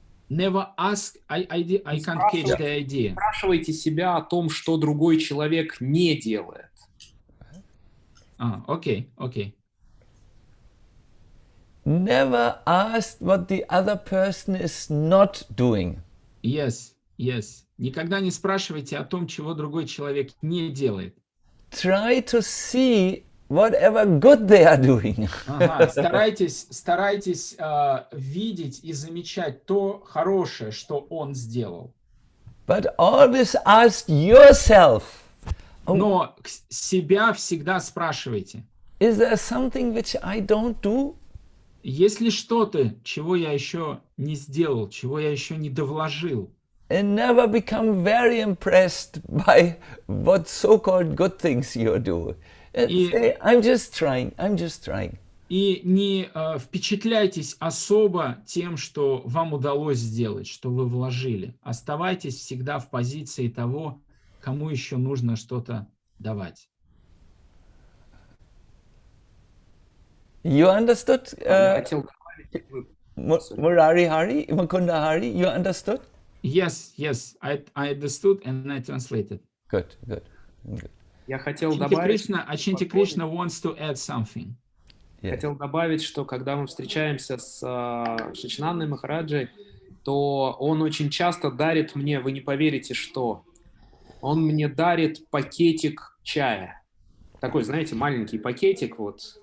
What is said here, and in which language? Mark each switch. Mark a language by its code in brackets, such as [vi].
[en] Never ask, I can't catch the idea. [ru] Спрашивайте себя о том, что другой человек не делает. Окей. [en] Never ask what the other person is not doing. Yes. [ru] Никогда не спрашивайте о том, чего другой человек не делает. [en] Try to see whatever good they are doing. [ru] Старайтесь видеть и замечать то хорошее, что он сделал. [en] But always ask yourself. [ru] Но себя всегда спрашивайте. [en] Is there something which I don't do? [ru] Есть ли что-то, чего я еще не сделал, чего я еще не довложил? [en] And never become very impressed by what so-called good things you do. And [ru] И, [en] say, I'm just trying. [ru] и не впечатляйтесь особо тем, что вам удалось сделать, что вы вложили. Оставайтесь всегда в позиции того, кому еще нужно что-то давать. [en] You understood, [ru] Я хотел добавить, [en] Murari Hari, Mukunda Hari, you understood? Yes, I understood and I translated. Good. [ru] я хотел Achinti добавить, [en] Krishna wants to add something. Yes. [ru] хотел добавить, что когда мы встречаемся с Шачинандой Махараджей, то он очень часто дарит мне, вы не поверите, что. Он мне дарит пакетик чая. Такой, знаете, маленький пакетик, вот.